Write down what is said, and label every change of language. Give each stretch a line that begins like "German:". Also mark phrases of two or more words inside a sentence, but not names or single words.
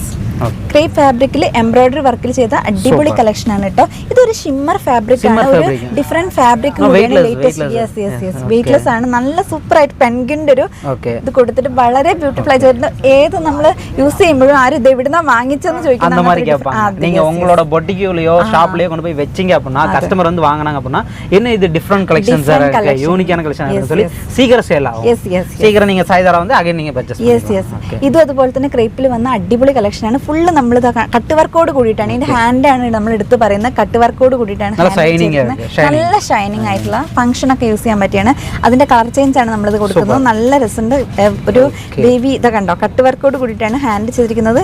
English: crepe fabric-ഇൽ embroidery work-ഇൽ
Malayalam: ചെയ്ത അടിപൊളി കളക്ഷൻ ആണ് കേട്ടോ. ഇതൊരു
English: shimmer fabric
Malayalam: ആണ്. ഒരു
English: different fabric weightless
Malayalam: ആണ്. നല്ല സൂപ്പർ ആയിട്ട് പെൻഗിന്റെ ഒരു ഇത് കൊടുത്തിട്ട് വളരെ ബ്യൂട്ടിഫുൾ ആയി ചെയ്തിട്ട് ഏത് നമ്മൾ യൂസ് ചെയ്യുമ്പോഴും ആരും ഇത് എവിടുന്നാ വാങ്ങിച്ചെന്ന് ചോദിക്കുന്നത്.
Tamil: உங்களோட பொட்டிக்குலயோ ஷாப்லயோ கொண்டு போய் வெச்சீங்க அப்படினா கஸ்டமர் வந்து வாங்குனாங்க அப்படினா என்ன இது
English: different collections
Tamil: இருக்கு,
English: unique-ஆன collection
Tamil: இருக்கு சொல்லி சீக்கிரம் சேல் ஆகும். சீக்கிரம் நீங்க சாய்தாரா வந்து அகைன் நீங்க பர்ச்சேஸ் பண்ணலாம்.
Malayalam: ഇത് അതുപോലെ തന്നെ ക്രേപ്പിൽ വന്ന അടിപൊളി കളക്ഷൻ ആണ്. ഫുള്ള് നമ്മൾ
English: cut work-ഓട്
Malayalam: കൂടിയിട്ടാണ്. ഇതിന്റെ ഹാൻഡ് ആണ് നമ്മൾ എടുത്ത് പറയുന്നത്.
English: cut work-ഓട്
Malayalam: കൂടിയിട്ടാണ്. നല്ല ഷൈനിങ് ആയിട്ടുള്ള ഫംഗ്ഷൻ ഒക്കെ യൂസ് ചെയ്യാൻ പറ്റിയാണ്. അതിന്റെ
English: colour change
Malayalam: ആണ് നമ്മളിത് കൊടുക്കുന്നത്. നല്ല രസമുണ്ട്. ഒരു ബേബി ഇത് കണ്ടോ
English: cut work-ഓട്
Malayalam: കൂടിയിട്ടാണ് ഹാൻഡ് ചെയ്തിരിക്കുന്നത്.